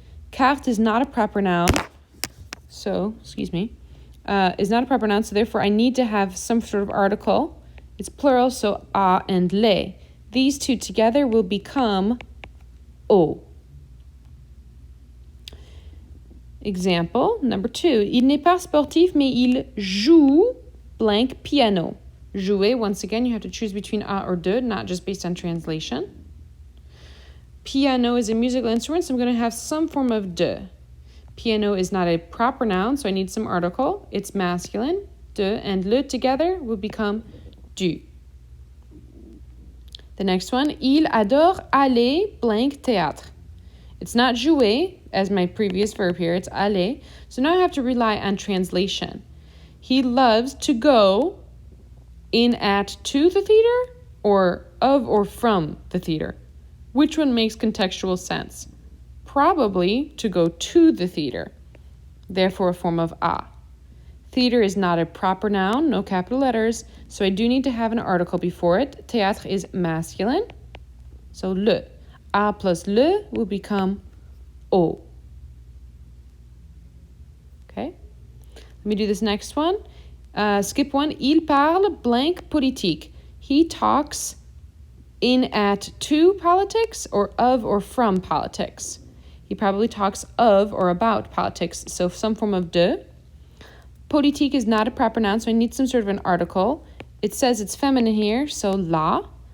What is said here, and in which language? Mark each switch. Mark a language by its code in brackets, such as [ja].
[en] Carte is not a proper noun, so, is not a proper noun, so therefore I need to have some sort of article. It's plural, so a and le. These two together will become o. Example number 2. [fr] Il n'est pas sportif, mais il joue blank piano. [en] Jouer, once again, you have to choose between a or de, not just based on translation. Piano is a musical instrument, so I'm going to have some form of de. Piano is not a proper noun, so I need some article. It's masculine. De and le together will become du. The next one, [fr] il adore aller blank théâtre. [en] It's not jouer, as my previous verb here, it's aller. So now I have to rely on translation. He loves to go in at to the theater or of or from the theater. Which one makes contextual sense? Probably to go to the theater, therefore a form of a. Theater is not a proper noun, no capital letters, so I do need to have an article before it. Théâtre is masculine, so le. A plus le will become o. Okay, let me do this next one. Skip one. [fr] Il parle blank politique. [en] He talks in at to politics or of or from politics. He probably talks of or about politics, so some form of de. Politique is not a proper noun, so I need some sort of an article. It says it's feminine here, so la.